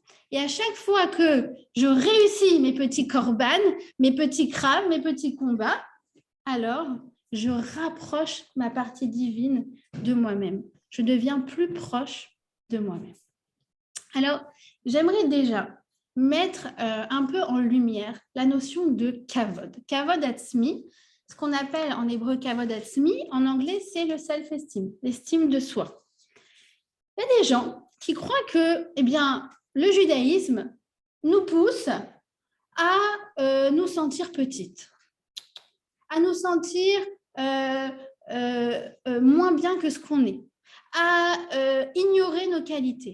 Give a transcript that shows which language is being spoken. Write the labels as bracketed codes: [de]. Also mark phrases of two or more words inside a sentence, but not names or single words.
[fr] Et à chaque fois que je réussis mes petits corbanes, mes petits crabes, mes petits combats, alors je rapproche ma partie divine de moi-même. Je deviens plus proche de moi-même. Alors, j'aimerais déjà mettre un peu en lumière la notion de kavod. [he] כבוד עצמי, [fr] ce qu'on appelle en hébreu [he] כבוד עצמי, [fr] en anglais, c'est le self-esteem, l'estime de soi. Il y a des gens qui croient que, eh bien, le judaïsme nous pousse à nous sentir petites, à nous sentir moins bien que ce qu'on est, à ignorer nos qualités.